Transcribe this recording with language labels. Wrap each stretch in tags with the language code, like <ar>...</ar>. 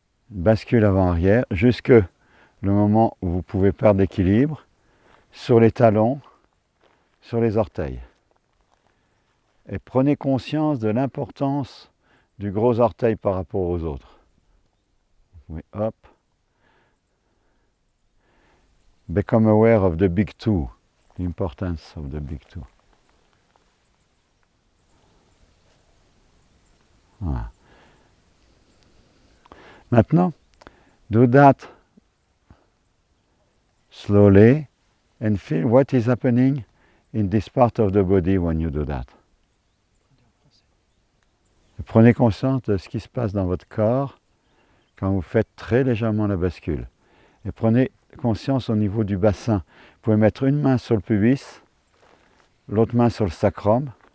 <fr>Bascule avant-arrière jusque le moment où vous pouvez perdre l'équilibre sur les talons, sur les orteils. Et prenez conscience de l'importance du gros orteil par rapport aux autres. Oui, hop.</fr> <en>Become aware of the big two, the importance of the big two.</en> <fr>Voilà. Maintenant,</fr> <en>do that slowly and feel what is happening in this part of the body when you do that.</en> <fr>Prenez conscience de ce qui se passe dans votre corps quand vous faites très légèrement la bascule. Et prenez conscience au niveau du bassin. Vous pouvez mettre une main sur le pubis, l'autre main sur le sacrum.</fr>